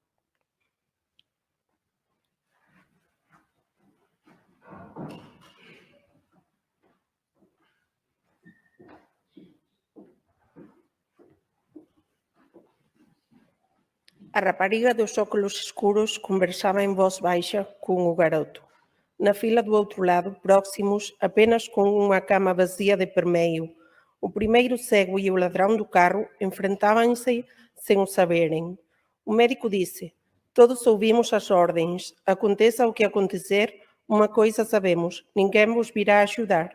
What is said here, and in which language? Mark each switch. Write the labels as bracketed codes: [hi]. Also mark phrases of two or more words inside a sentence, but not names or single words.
[gl] A rapariga dos óculos escuros conversaba en voz baixa con o garoto. [pt] Na fila do outro lado, próximos, apenas com uma cama vazia de permeio, o primeiro cego e o ladrão do carro enfrentavam-se sem o saberem. O médico disse: todos ouvimos as ordens. Aconteça o que acontecer, uma coisa sabemos: ninguém vos virá ajudar.